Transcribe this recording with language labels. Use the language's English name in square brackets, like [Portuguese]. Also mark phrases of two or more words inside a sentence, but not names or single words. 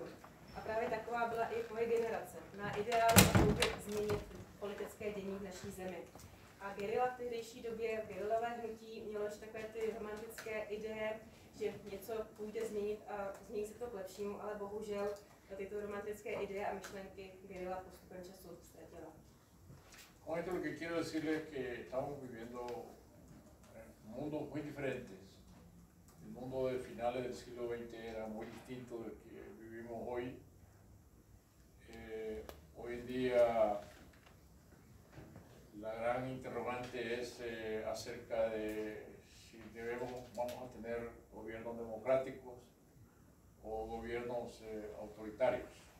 [Czech] A právě taková byla i moje generace. Má ideálu a touhy změnit politické dění v naší zemi. A gerila v tehdejší době, gerilové hnutí mělo ještě takové ty romantické ideje, že něco půjde změnit a změní se to k lepšímu, ale bohužel tyto romantické ideje a myšlenky gerila postupem času ztratila. [Spanish] Con esto lo que quiero decirles es que estamos viviendo mundos muy diferentes. El mundo de finales del siglo XX era muy distinto del que vivimos hoy. Hoy en día la gran interrogante es acerca de si vamos a tener gobiernos democráticos o gobiernos autoritarios.